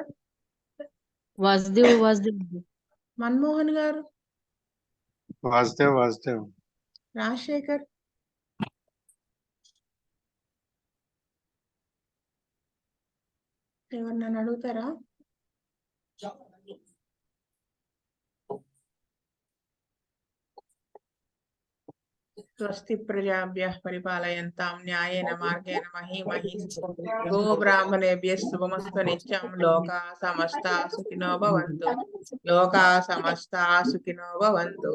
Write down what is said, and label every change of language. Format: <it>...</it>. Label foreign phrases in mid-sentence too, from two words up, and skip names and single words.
<te>వాసుదేవ్ ఉంది. మన్మోహన్ గారు, వాసుదేవ్ రాజశేఖర్, ఎవరు నన్ను అడుగుతారా?</te> <sa>స్వస్తి ప్రజాభ్యః పరిపాలయంతాం న్యాయేన మార్గేణ మహీమహీః గో బ్రాహ్మణేభ్యः శుభమస్తు నిత్యం. లోకా సమస్తా సుఖినో భవంతు. లోకా సమస్తా సుఖినో భవంతు.</sa>